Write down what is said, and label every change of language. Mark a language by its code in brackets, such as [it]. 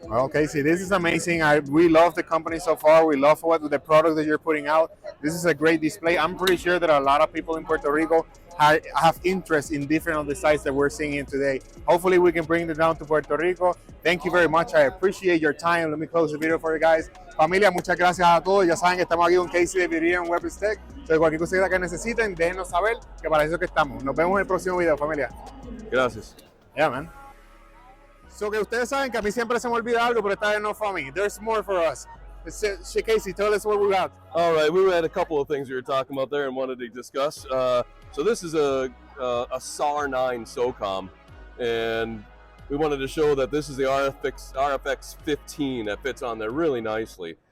[en] Okay, see, this is amazing. We love the company so far. We love the product that you're putting out. This is a great display. I'm pretty sure that a lot of people in Puerto Rico have interest in different of the sites that we're seeing today. Hopefully we can bring them down to Puerto Rico. Thank you very much. I appreciate your time. Let me close the video for you guys. [es] Familia, muchas gracias a todos. Ya saben que estamos aquí con Casey de Viridian Weapon Tech. Entonces, cualquier cosa que necesiten, déjenos saber que para eso que estamos. Nos vemos en el próximo video, familia. Gracias. [en] Yeah, man. [es] So que ustedes saben que a mí siempre se me olvida algo, pero esta vez no fue a mí. [en] There's more for us. Casey, tell us what we got. All right, we had a couple of things we were talking about there and wanted to discuss. So this is a SAR 9 SOCOM, and we wanted to show that this is the RFX 15 that fits on there really nicely.